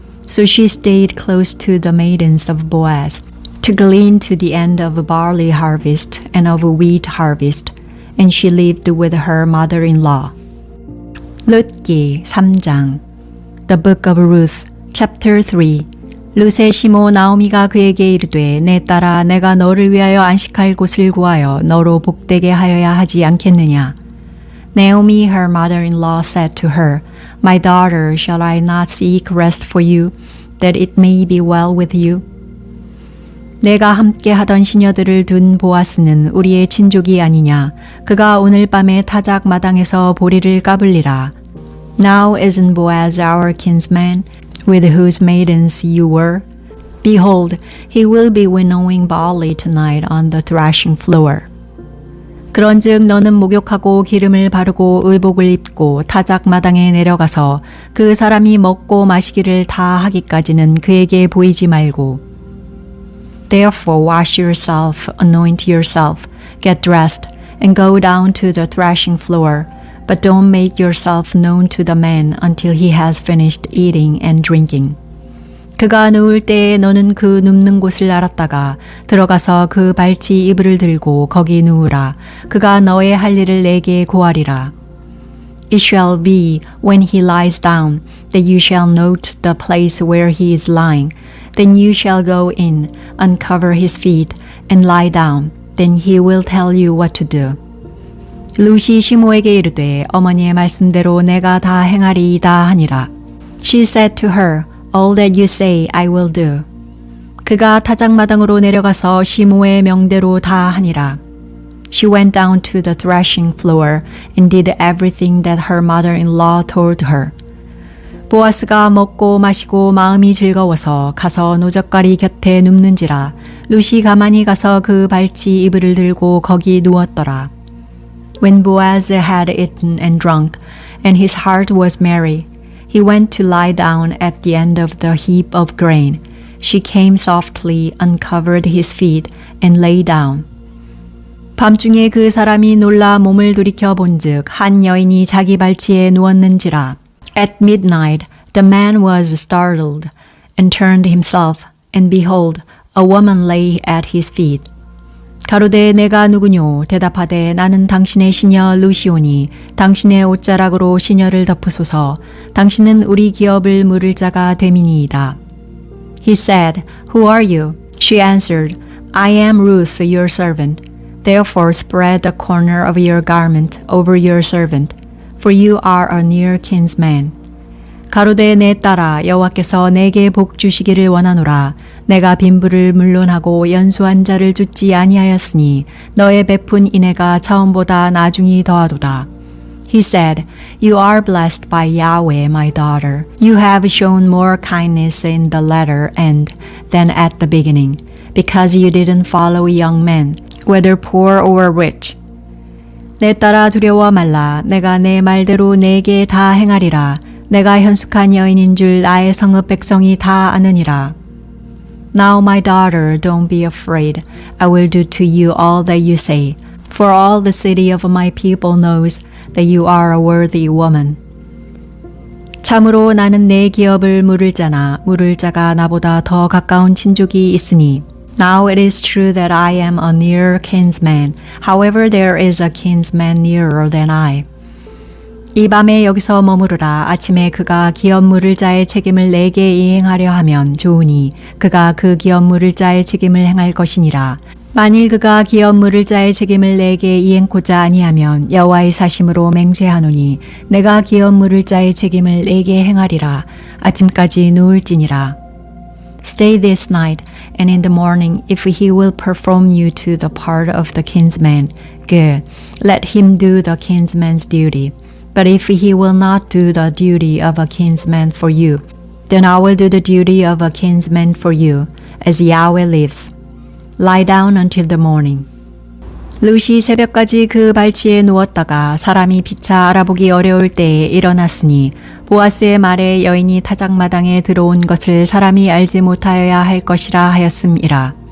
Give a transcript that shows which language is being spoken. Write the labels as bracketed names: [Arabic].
[English] So she stayed close to the maidens of Boaz, to glean to the end of barley harvest and of wheat harvest, and she lived with her mother-in-law. [Korean] 룻기 3장 [English] The Book of Ruth, Chapter 3. [Korean] 룻의 시모 나오미가 그에게 이르되 내 딸아 내가 너를 위하여 안식할 곳을 구하여 너로 복되게 하여야 하지 않겠느냐. [English] Naomi her mother-in-law said to her, My daughter, shall I not seek rest for you, that it may be well with you? [Korean] 내가 함께 하던 시녀들을 둔 보아스는 우리의 친족이 아니냐. 그가 오늘 밤에 타작 마당에서 보리를 까불리라. [English] Now isn't Boaz our kinsman, with whose maidens you were? Behold, he will be winnowing barley tonight on the threshing floor. [Korean] 그런즉 너는 목욕하고 기름을 바르고 의복을 입고 타작 마당에 내려가서 그 사람이 먹고 마시기를 다 하기까지는 그에게 보이지 말고. [English] Therefore wash yourself, anoint yourself, get dressed, and go down to the threshing floor, but don't make yourself known to the man until he has finished eating and drinking. [Korean] 그가 누울 때에 너는 그 눕는 곳을 알았다가 들어가서 그 발치 이불을 들고 거기 누우라. 그가 너의 할 일을 내게 고하리라. [English] It shall be when he lies down that you shall note the place where he is lying. Then you shall go in, uncover his feet, and lie down. Then he will tell you what to do. [Korean] 룻이 시모에게 이르되 어머니의 말씀대로 내가 다 행하리이다 하니라. [English] She said to her, All that you say I will do. [Korean] 그가 타작마당으로 내려가서 시모의 명대로 다 하니라. [English] She went down to the threshing floor and did everything that her mother-in-law told her. [Korean] 보아스가 먹고 마시고 마음이 즐거워서 가서 노젓가리 곁에 눕는지라. 룻이 가만히 가서 그 발치 이불을 들고 거기 누웠더라. [English] When Boaz had eaten and drunk, and his heart was merry, he went to lie down at the end of the heap of grain. She came softly, uncovered his feet, and lay down. [Korean] 밤중에 그 사람이 놀라 몸을 돌이켜 본즉 한 여인이 자기 발치에 누웠는지라. [English] At midnight the man was startled, and turned himself, and behold, a woman lay at his feet. [Korean] 가로되 내가 누구뇨? 대답하되 나는 당신의 시녀 루시오니 당신의 옷자락으로 시녀를 덮으소서. 당신은 우리 기업을 물을 자가 됨이니이다. [English] He said, Who are you? She answered, I am Ruth, your servant. Therefore spread the corner of your garment over your servant, for you are a near kinsman. [Korean] 가로되 내 딸아 여호와께서 내게 복 주시기를 원하노라. 내가 빈부를 물론하고 연소한 자를 쫓지 아니하였으니 너의 베푼 인애가 처음보다 나중이 더하도다. [English] He said, You are blessed by Yahweh, my daughter. You have shown more kindness in the latter end than at the beginning, because you didn't follow young men, whether poor or rich. [Korean] 내 딸아 두려워 말라. 내가 내 말대로 내게 다 행하리라. 내가 현숙한 여인인 줄 나의 성읍 백성이 다 아느니라. [English] Now my daughter, don't be afraid. I will do to you all that you say. For all the city of my people knows that you are a worthy woman. [Korean] 참으로 나는 내 기업을 물을 자나 물을 자가 나보다 더 가까운 친족이 있으니 [English] Now it is true that I am a near kinsman. However, there is a kinsman nearer than I. [Korean] 이 밤에 여기서 머무르라. 아침에 그가 기업 물을 자의 책임을 내게 이행하려 하면 좋으니 그가 그 기업 물을 자의 책임을 행할 것이니라. 만일 그가 기업 물을 자의 책임을 내게 이행코자 아니하면 여호와의 사심으로 맹세하노니 내가 기업 물을 자의 책임을 내게 행하리라. 아침까지 누울지니라. [English] Stay this night, and in the morning, if he will perform you to the part of the kinsman, good. Let him do the kinsman's duty. But if he will not do the duty of a kinsman for you, then I will do the duty of a kinsman for you, as Yahweh lives. Lie down until the morning. [Korean] 룻이 새벽까지 그 발치에 누웠다가 사람이 피차 알아보기 어려울 때에 일어났으니 보아스의 말에 여인이 타작마당에 들어온 것을 사람이 알지 못하여야 할 것이라 하였음이라.